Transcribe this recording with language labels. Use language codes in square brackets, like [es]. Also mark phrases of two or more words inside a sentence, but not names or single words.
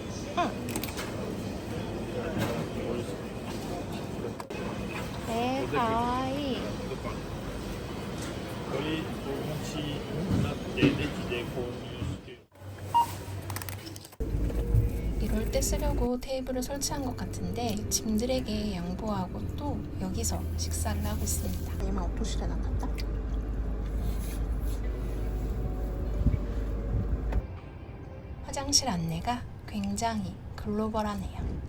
[ja] うん。かわいい。これお餅になってレジで購入してる。 [ko] 이럴 때 쓰려고 테이블을 설치한 것 같은데 짐들에게 양보하고 또 여기서 식사를 하고 있습니다. 얘만 오토시대 나갔다? 화장실 안내가 굉장히 글로벌하네요.